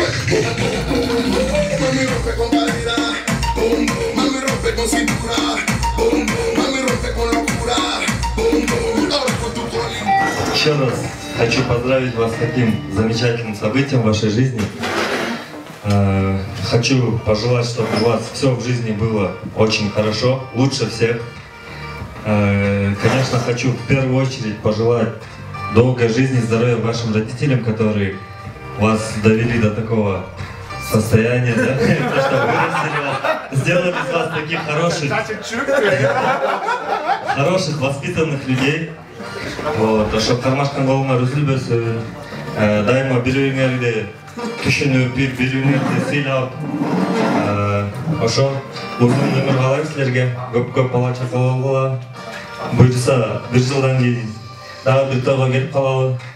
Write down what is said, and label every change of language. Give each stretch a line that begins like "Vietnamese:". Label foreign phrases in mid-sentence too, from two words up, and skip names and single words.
Spanish: Mami rompe con calidad, boom, boom. Mami rompe con cintura, boom, boom. Mami rompe con locura, boom, boom. Ahora con tu cualidad.
Russian: Еще раз хочу поздравить вас с таким замечательным событием в вашей жизни. Хочу пожелать, чтобы у вас все в жизни было очень хорошо, лучше всех. Конечно, хочу в первую очередь пожелать долгой жизни, здоровья вашим родителям, которые вас довели до такого состояния, да? Что вырастили вас, сделали из вас таких хороших, воспитанных людей. Вот, чтобы
Kyrgyz: кармашкан голуңар үзүлбөй берсин, дайыма бири-бириңерди түшүнүп, бири-бириңерди сыйлап, ошо узун өмүр каалайм силерге, көп бала чака болгула. Буюрса, 1 жылдан кийин дагы бир тойго келип калалы.